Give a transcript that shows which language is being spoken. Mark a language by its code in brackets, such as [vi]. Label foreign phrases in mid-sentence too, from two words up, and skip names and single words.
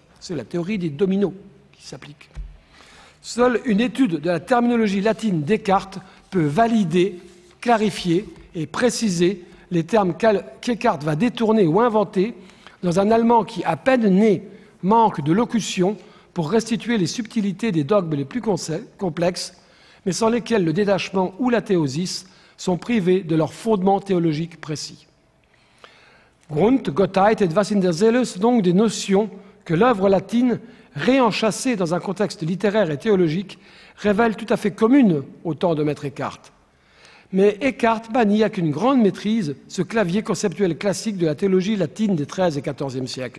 [fr] C'est la théorie des dominos qui s'applique. Seule une étude de la terminologie latine Descartes peut valider, clarifier et préciser les termes qu'Eckhart va détourner ou inventer dans un allemand qui, à peine né, manque de locution pour restituer les subtilités des dogmes les plus complexes, mais sans lesquels le détachement ou la théosis sont privés de leur fondement théologique précis. [de] Grund, Gottheit [fr] et [de] was in der Seele [fr] sont donc des notions que l'œuvre latine, réenchâssée dans un contexte littéraire et théologique, révèle tout à fait communes au temps de Maître Eckhart. Mais Eckhart manie avec une grande maîtrise ce clavier conceptuel classique de la théologie latine des XIIIe et XIVe siècles.